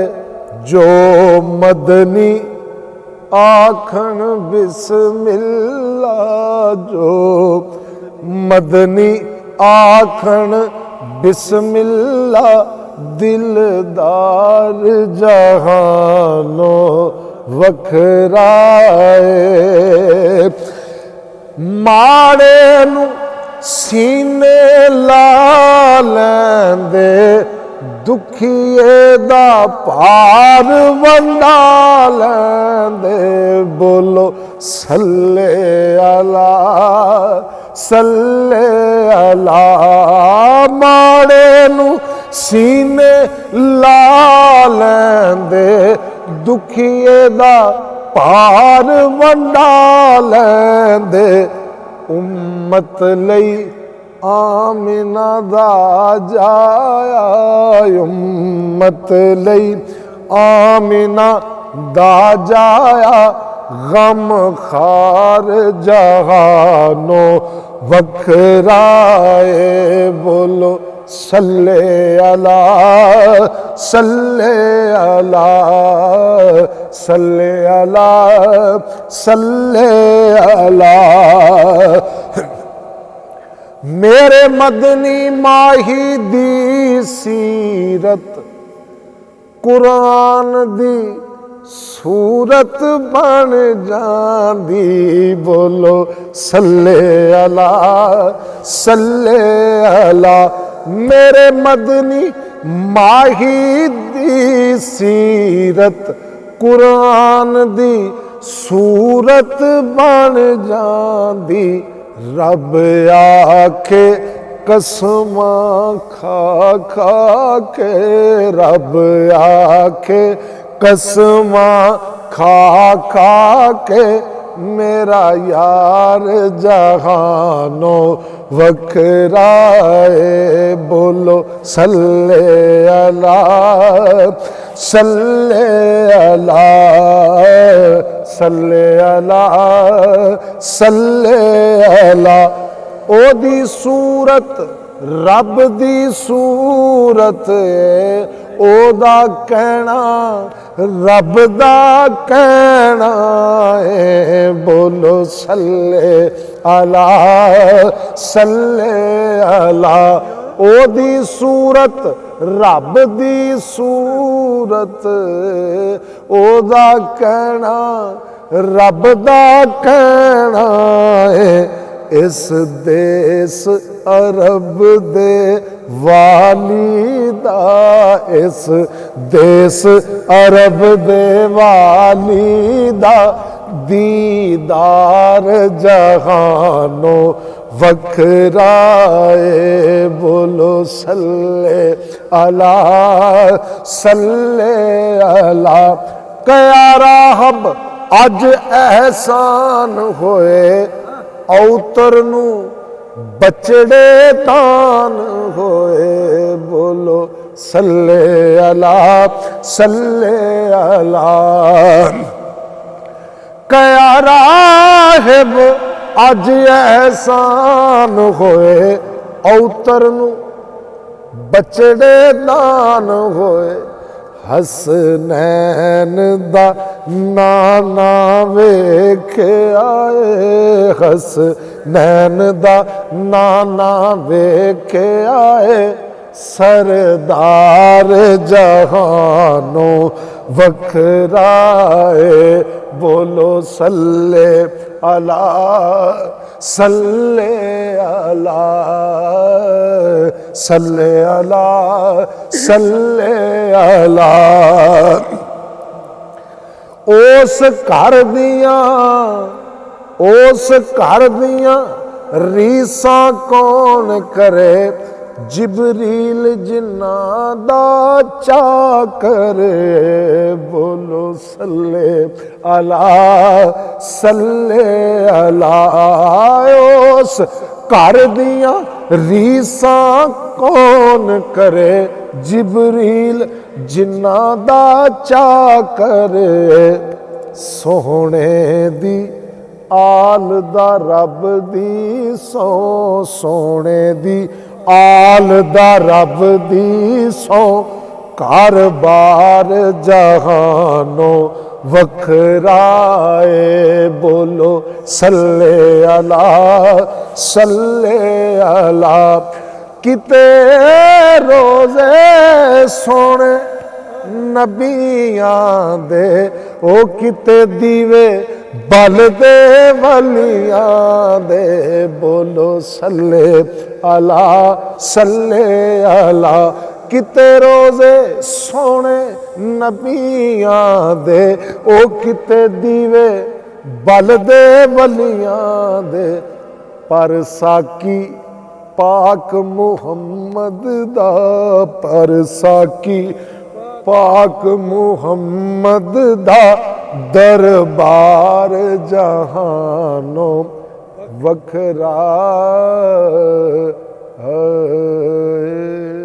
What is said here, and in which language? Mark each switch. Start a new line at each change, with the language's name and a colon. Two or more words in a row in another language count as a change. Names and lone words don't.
Punjabi: ਜੋ ਮਦਨੀ ਆਖਣ ਬਿਸਮਿੱਲਾ, ਜੋ ਮਦਨੀ ਆਖਣ ਬਿਸਮਿੱਲਾ, ਦਿਲਦਾਰ ਜਹਾਨੋਂ ਵੱਖਰਾ ਹੈ। ਮਾੜੇ ਨੂੰ ਸੀਨੇ ਲਾ ਲੈਂਦੇ, ਦੁਖੀਏ ਦਾ ਭਾਰ ਵੰਡਾ ਲੈਂਦੇ, ਬੋਲੋ
Arabic: صلِّ على صلِّ على.
Punjabi: ਮਾੜੇ ਨੂੰ ਸੀਨੇ ਲਾ ਲੈਂਦੇ, ਦੁਖੀਏ ਦਾ ਭਾਰ ਵੰਡਾ ਲੈਂਦੇ, ਉੱਮਤ ਲਈ ਆਮਿਨਾ ਦਾ ਜਾਇਆ, ਉੱਮਤ ਲਈ ਆਮਿਨਾ ਦਾ ਜਾਇਆ, ਗ਼ਮਖ਼ਾਰ ਜਹਾਨੋਂ ਵੱਖਰਾ ਹੈ, ਬੋਲੋ
Arabic: صلِّ على صلِّ على صلِّ على صلِّ على.
Punjabi: ਮੇਰੇ ਮਦਨੀ ਮਾਹੀ ਦੀ ਸੀਰਤ, ਕੁਰਾਨ ਦੀ ਸੂਰਤ ਬਣ ਜਾਂਦੀ, ਬੋਲੋ
Arabic: صلِّ على صلِّ على.
Punjabi: ਮੇਰੇ ਮਦਨੀ ਮਾਹੀ ਦੀ ਸੀਰਤ, ਕੁਰਾਨ ਦੀ ਸੂਰਤ ਬਣ ਜਾਂਦੀ, ਰੱਬ ਆਖੇ ਕਸਮਾਂ ਖਾ ਖਾ ਕੇ, ਰੱਬ ਆਖੇ ਕਸਮਾਂ ਖਾ ਖਾ ਕੇ, ਮੇਰਾ ਯਾਰ ਜਹਾਨੋਂ ਵੱਖਰਾ ਹੈ, ਬੋਲੋ
Arabic: صلِّ على صلِّ على صلِّ على صلِّ على.
Punjabi: ਓਹਦੀ ਸੂਰਤ ਰੱਬ ਦੀ ਸੂਰਤ ਹੈ, ਓਹਦਾ ਕਹਿਣਾ ਰੱਬ ਦਾ ਕਹਿਣਾ ਹੈ, ਬੋਲੋ
Arabic: صلِّ على صلِّ على.
Punjabi: ਓਹਦੀ ਸੂਰਤ ਰੱਬ ਦੀ ਸੂਰਤ, ਓਹਦਾ ਕਹਿਣਾ ਰੱਬ ਦਾ ਕਹਿਣਾ ਹੈ। ਇਸ ਦੇਸ ਅਰਬ ਦੇ ਵਾਲੀ ਦਾ, ਇਸ ਦੇਸ ਅਰਬ ਦੇ ਵਾਲੀ ਦਾ, ਦੀਦਾਰ ਜਹਾਨੋਂ ਵੱਖਰਾ ਹੈ, ਬੋਲੋ
Arabic: صلِّ على صلِّ على.
Punjabi: ਕੀ ਰਾਹਬ ਅੱਜ ਅਹਿਸਾਨ ਹੋਏ, ਔਤਰ ਨੂੰ ਬੱਚੜੇ ਦਾਨ ਹੋਏ, ਬੋਲੋ
Arabic: صلِّ على صلِّ على.
Punjabi: ਕੀ ਰਾਹਿਬ ਅੱਜ ਅਹਿਸਾਨ ਹੋਏ, ਔਤਰ ਨੂੰ ਬੱਚੜੇ ਦਾਨ ਹੋਏ, ਹਸਨੈਨ ਦਾ ਨਾਨਾ ਵੇਖ ਆਏ, ਹਸਨੈਨ ਦਾ ਨਾਨਾ ਵੇਖ ਆਏ, ਸਰਦਾਰ ਜਹਾਨੋਂ ਵੱਖਰਾ ਏ ਬੋਲੋ
Arabic: صلِّ على صلِّ على صلِّ على صلِّ على.
Punjabi: ਉਸ ਘਰ ਦੀਆਂ ਰੀਸਾਂ ਕੌਣ ਕਰੇ ਜਿਬਰੀਲ ਜਿਨ੍ਹਾਂ ਦਾ ਚਾਅ ਕਰੇ ਬੋਲੋ
Arabic: صلِّ على صلِّ على.
Punjabi: ਉਸ ਘਰ ਦੀਆਂ ਰੀਸਾਂ ਕੌਣ ਕਰੇ ਜਿਬਰੀਲ ਜਿਨ੍ਹਾਂ ਦਾ ਚਾਅ ਕਰੇ ਸੋਹਣੇ ਦੀ ਆਲ ਦਾ ਰੱਬ ਦੀ ਸਹੁੰ ਸੋਹਣੇ ਦੀ ਆਲ ਦਾ ਰੱਬ ਦੀ ਸਹੁੰ ਘਰ ਬਾਰ ਜਹਾਨੋਂ ਵੱਖਰਾ ਏ ਬੋਲੋ
Arabic: صلِّ على صلِّ على.
Punjabi: ਕਿਤੇ ਰੋਜ਼ੇ ਸੋਹਣੇ ਨਬੀਆਂ ਦੇ ਓ ਕਿਤੇ ਦੀਵੇ ਬਲਦੇ ਵਲੀਆਂ ਦੇ ਬੋਲੋ
Arabic: صلِّ على صلِّ على.
Punjabi: ਕਿਤੇ ਰੋਜ਼ੇ ਸੋਹਣੇ ਨਬੀਆਂ ਦੇ ਓ ਕਿਤੇ ਦੀਵੇ ਬਲਦੇ ਵਲੀਆਂ ਦੇ ਪਰ ਸਾਕੀ ਪਾਕ ਮੁਹੰਮਦ ਦਾ ਪਰ ਸਾਕੀ ਪਾਕ ਮੁਹੰਮਦ ਦਾ ਦਰਬਾਰ ਜਹਾਨੋਂ ਵੱਖਰਾ।